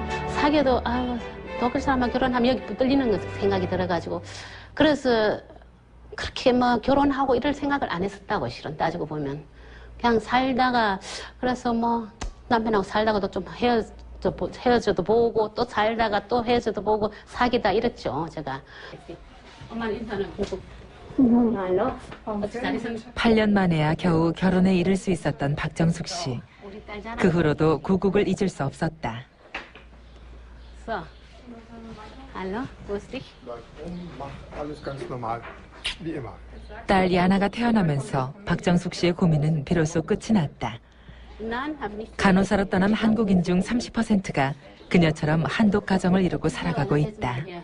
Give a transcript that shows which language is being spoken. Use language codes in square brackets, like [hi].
[ko] 사귀어도 아유 독일 사람하고 결혼하면 여기 붙들리는 생각이 들어가지고 그래서 그렇게 뭐 결혼하고 이럴 생각을 안 했었다고 실은 따지고 보면 그냥 살다가 그래서 뭐 남편하고 살다가도 좀 헤어져도 보고 또 살다가 또 헤어져도 보고 사귀다 이랬죠 제가. 엄마는 인사는 보고 8년 만에야 겨우 결혼에 이를 수 있었던 박정숙 씨. 그 후로도 고국을 잊을 수 없었다. [de] So, hallo, wo ist dich? Alles ganz normal, wie immer. [ko] 딸 야나가 태어나면서 박정숙 씨의 고민은 비로소 끝이 났다. 간호사로 떠난 한국인 중 30%가 그녀처럼 한독 가정을 이루고 살아가고 있다.